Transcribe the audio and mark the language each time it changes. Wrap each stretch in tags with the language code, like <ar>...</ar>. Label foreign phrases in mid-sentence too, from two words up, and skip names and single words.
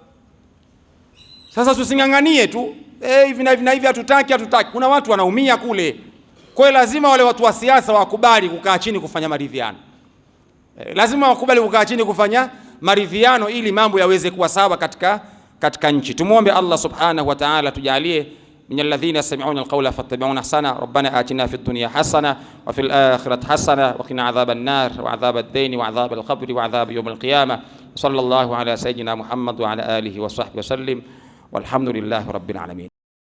<sw>Sasa tusinganganie tu hivi na hivi hatutaki. Kuna watu wanaumia kule. Kwa hiyo lazima wale watu wa siasa wakubali kukaa chini kufanya maridhiano. Lazima wakubali kukaa chini kufanya maridhiano ili mambo yaweze kuwa sawa katika nchi.</sw> <ar>Tumuombe الله سبحانه وتعالى tujalie من الذين يستمعون القول فاتبعون أحسنه. ربنا آتنا في الدنيا حسنة وفي الآخرة حسنة وقنا عذاب النار وعذاب الدين وعذاب القبر وعذاب يوم القيامة. صلى الله على سيدنا محمد وعلى آله وصحبه وسلم والحمد لله رب العالمين.</ar>